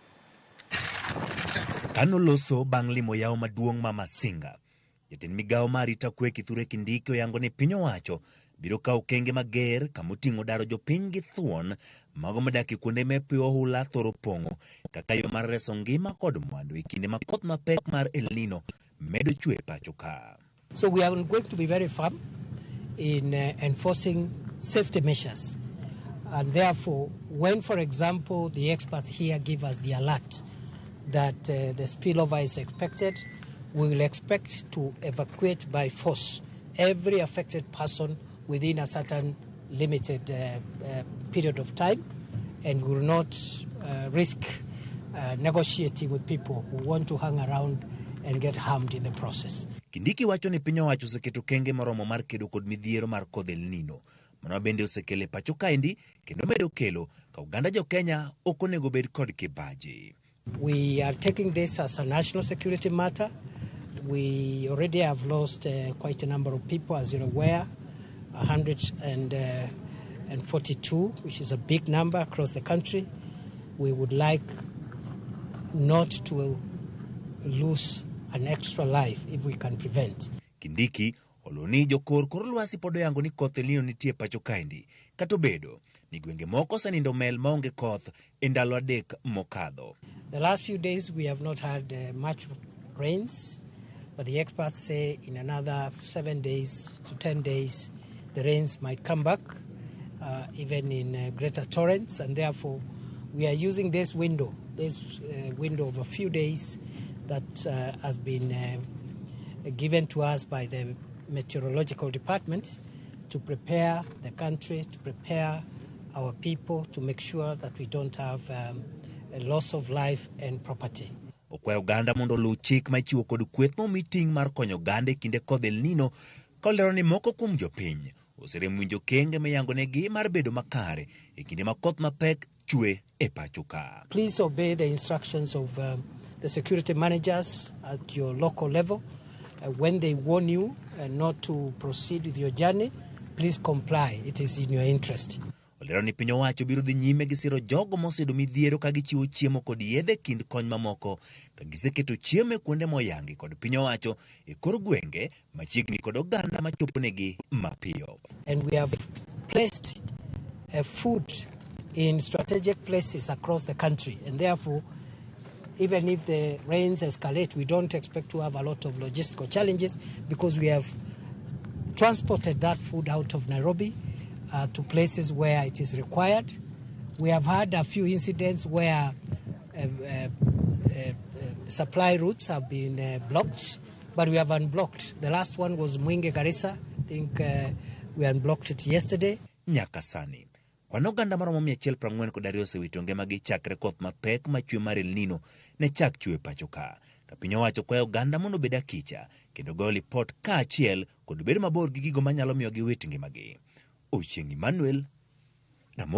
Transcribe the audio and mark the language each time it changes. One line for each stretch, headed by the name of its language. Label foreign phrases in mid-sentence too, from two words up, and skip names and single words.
Luo (Kenya and Tanzania): Kano loso bang' limo yawo maduong' ma Masinga, jatend migawo mar arita kwe Kithure Kindiki oyango ni piny owacho biro kawo okenge mager kamoting'o daro jopiny gi thuon mago modak e kuonde ma pi oula thoro pong'o kaka yo mar reso ngima kod mwandu e kinde ma koth mapek mar El Nino medo chwe e pacho ka.
English: So we are going to be very firm in enforcing safety measures, and therefore when, for example, the experts here give us the alert that the spillover is expected, we will expect to evacuate by force every affected person within a certain limited period of time, and will not risk negotiating with people who want to hang around and get harmed in the process.
Luo (Kenya and Tanzania): Kindiki wacho ni piny owacho oseketo kenge moromo mar kedo kod midhiero mar kodh El Nino, mano bende osekele pacho kaendi kendo medo kelo ka oganda jo Kenya ok onego bed kod kibaji.
English: We are taking this as a national security matter. We already have lost quite a number of people, as you're aware, 142, which is a big number across the country. We would like not to lose an extra life if we can prevent.
Luo (Kenya and Tanzania): Kindiki oloni jokor kor lwasi pod oyango ni koth El Nino nitie pacho kaendi, kata obedo ni gwenge moko osenindo mel maonge koth e ndalo adek mokadho.
English: The last few days we have not had much rains, but the experts say in another 7 days to 10 days the rains might come back, even in greater torrents, and therefore we are using this window of a few days that has been given to us by the meteorological department to prepare the country, to prepare our people, to make sure that we don't have a loss of life and property.
Luo (Kenya and Tanzania): Okwayo oganda mondo luw chik ma ichiwo kod kweth momi ting' mar konyo oganda e kinde kodh El Nino, kolero ni moko kuom jopiny oserem winjo kenge miyangonegi mar bedo makare e kinde ma koth mapek chwe e pacho ka.
English: Please obey the instructions of the security managers at your local level. When they warn you not to proceed with your journey, please comply. It is in your interest.
Luo (Kenya and Tanzania): Olero ni piny owacho biro dhi nyime gi siro jogo mosedo midhiero ka gichiwo chiemo kod yedhe kind kony mamoko ka giseketo chiemo e kuonde moyangi kod piny owacho e kor gwenge machiegni kod oganda machoponegi mapiyo.
English: And we have placed food in strategic places across the country, and therefore even if the rains escalate, we don't expect to have a lot of logistical challenges because we have transported that food out of Nairobi to places where it is required. We have had a few incidents where supply routes have been blocked, but we have unblocked. The last one was Mwingi Garissa. I think we unblocked it yesterday.
Luo (Kenya and Tanzania): Nyaka sani kwan oganda maromo 142 osewito ngimagi chakre koth mapek machwe mar El Nino ne chak chwe pacho ka. Ka piny owacho kwayo oganda mondo obed akicha kendo goyo lipot kaachiel kod bedo mabor gi gigo manyalo miyo giwit ngimagi. Ochieng' Emmanuel, Ramogi TV.